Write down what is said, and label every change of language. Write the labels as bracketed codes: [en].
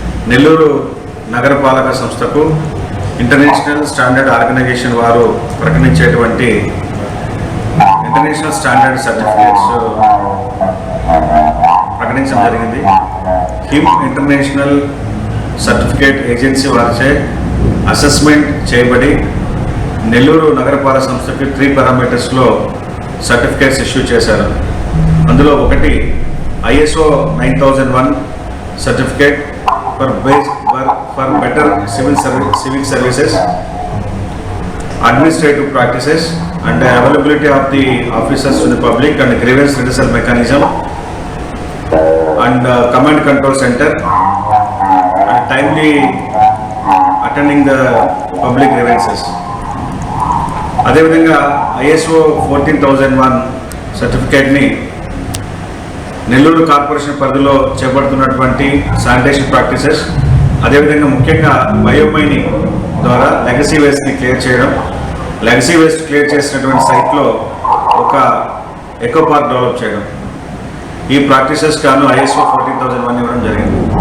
[te] నెల్లూరు నగరపాలక సంస్థకు international standard organisation వారు ప్రకటించేటువంటి ఇంటర్నేషనల్ స్టాండర్డ్ సర్టిఫికేట్స్ ప్రకటించడం జరిగింది. హిమ్ ఇంటర్నేషనల్ సర్టిఫికేట్ ఏజెన్సీ వారిచే అసెస్మెంట్ చేయబడి నెల్లూరు నగరపాలక సంస్థకి 3 పారామీటర్స్లో సర్టిఫికేట్స్ ఇష్యూ చేశారు. అందులో ఒకటి [en] ISO 9001 certificate for better civil services, administrative practices and availability of the officers to the public and grievance redressal mechanism and command control center and timely attending the public grievances. [te] అదేవిధంగా ISO 14001 certificate ని Nellore corporation పరిధిలో చేపడుతున్నటువంటి sanitation practices, అదేవిధంగా ముఖ్యంగా biomining ద్వారా legacy వేస్ట్ని clear చేయడం, legacy waste clear చేసినటువంటి సైట్లో ఒక ఎకో పార్క్ డెవలప్ చేయడం, ఈ ప్రాక్టీసెస్ గాను ISO 14001 ఇవ్వడం జరిగింది.